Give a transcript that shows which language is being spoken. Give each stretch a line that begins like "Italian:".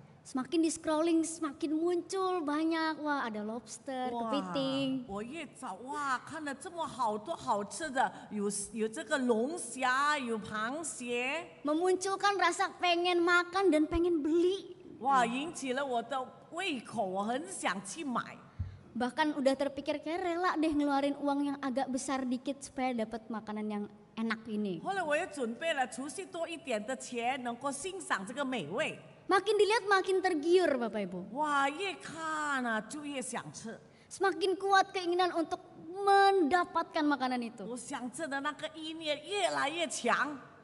Indonesian: Semakin di scrolling semakin muncul banyak, wah ada lobster, 哇 kepiting.
Chinese: 我越找哇，看了这么好多好吃的，有这个龙虾，有螃蟹，
Indonesian: Memunculkan rasa pengen makan dan pengen beli.
Chinese: 哇，引起了我的胃口，我很想去买。
Indonesian: Bahkan udah terpikir kayak rela deh ngeluarin uang yang agak besar dikit supaya dapat makanan yang enak ini.
Chinese: 后来我也准备了储蓄多一点的钱，能够欣赏这个美味。
Indonesian: Makin dilihat makin tergiur Bapak Ibu.
Chinese: 哇，越看啊就越想吃，
Indonesian: Semakin kuat keinginan untuk mendapatkan makanan itu.
Chinese: 我想吃的那个意念越来越强。